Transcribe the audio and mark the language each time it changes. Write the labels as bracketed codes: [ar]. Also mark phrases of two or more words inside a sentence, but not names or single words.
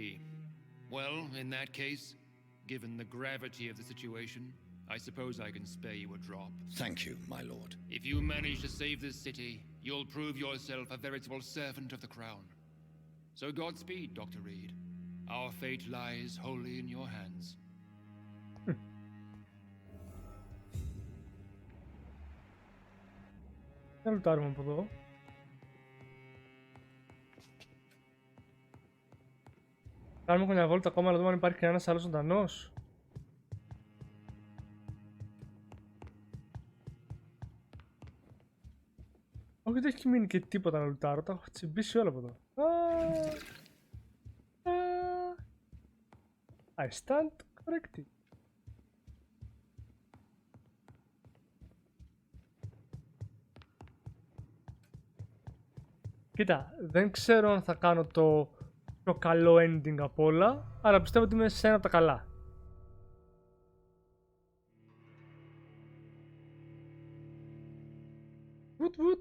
[en] Well, in that case, given the gravity of the situation, I suppose I can spare you a drop. Thank you, my lord. If you manage to save this city, you'll prove yourself a veritable servant of the crown. So Godspeed, Dr. Reed. Our fate lies wholly in your hands. [el] Να λουτάρουμε από εδώ. Κάνουμε μια βόλτα ακόμα να δούμε αν υπάρχει κανένας άλλος ζωντανός. Όχι, δεν έχει μείνει και τίποτα να λουτάρω. Τα έχω τσιμπήσει όλα από εδώ. [en] I stand corrected. [el] Κοίτα, δεν ξέρω αν θα κάνω το πιο καλό ending από όλα, αλλά πιστεύω ότι είμαι σε ένα από τα καλά. [en] Woot.